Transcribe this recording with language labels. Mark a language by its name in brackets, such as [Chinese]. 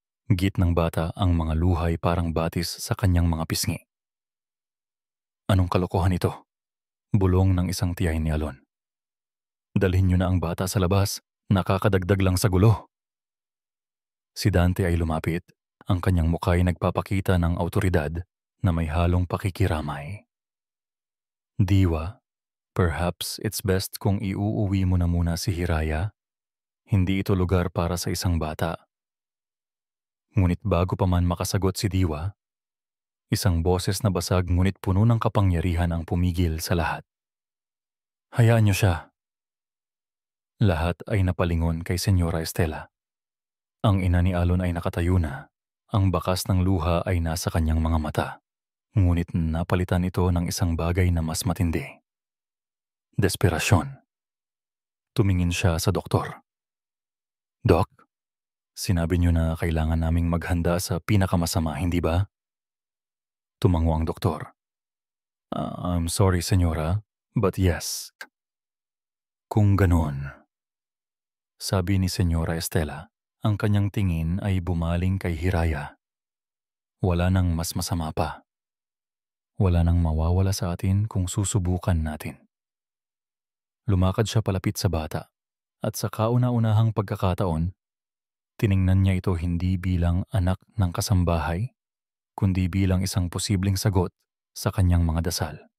[Filipino] Git ng bata ang mga luhay parang batis sa kanyang mga pisngi. Anong kalokohan ito? Bulong ng isang tiyahin ni Alon. Dalhin niyo na ang bata sa labas. Nakakadagdag lang sa gulo. Si Dante ay lumapit. Ang kanyang mukha ay nagpapakita ng awtoridad na may halong pakikiramay. Diwa, [English] perhaps it's best [Filipino] kung iuuwi mo na muna si Hiraya. Hindi ito lugar para sa isang bata. Ngunit bago pa man makasagot si Diwa, isang boses na basag ngunit puno ng kapangyarihan ang pumigil sa lahat. Hayaan niyo siya. Lahat ay napalingon kay Senyora Estela. Ang ina ni Alon ay nakatayo na. Ang bakas ng luha ay nasa kanyang mga mata. Ngunit napalitan ito ng isang bagay na mas matindi. Desperasyon. Tumingin siya sa doktor. Dok, sinabi niyo na kailangan naming maghanda sa pinakamasama, hindi ba? Tumango ang doktor. [English] I'm sorry, Senyora, but yes. [Filipino] Kung ganon. Sabi ni Senyora Estela, ang kanyang tingin ay bumaling kay Hiraya. Wala nang mas masama pa. Wala nang mawawala sa atin kung susubukan natin. Lumakad siya palapit sa bata at sa kauna-unahang pagkakataon, tiningnan niya ito hindi bilang anak ng kasambahay, kundi bilang isang posibleng sagot sa kanyang mga dasal.